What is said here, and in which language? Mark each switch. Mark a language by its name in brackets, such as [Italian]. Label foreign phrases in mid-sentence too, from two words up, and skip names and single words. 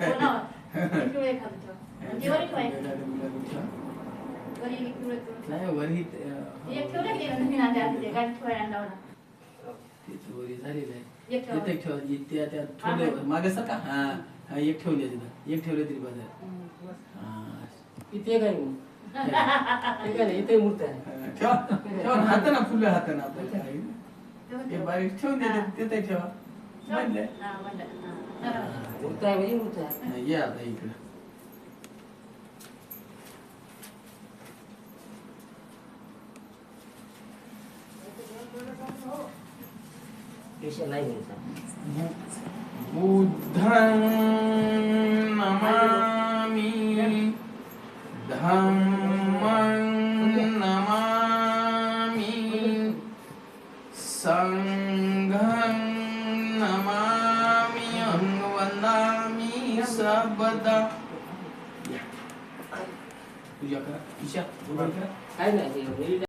[Marathi] नाही वरी वरी झालेलं आहे तिथे ठेवा त्या थोडे मागे सका हा एक ठेवले तिथं एक ठेवले तरी बघा इथे काय इथे मूर्ती आहे ठेवा हाताना फुलं हाताना आपल्याला हे बारीक ठेवून दे तिथे ठेवा म्हणले मूर्ती आहे म्हणजे मूर्ती आहे. ये आता इकडं [Pali] बुद्धं नमामि धम्मं नमामि संघं नमामि वंदामि सर्वदा. [Marathi] पूजा करा ईशा काय नाही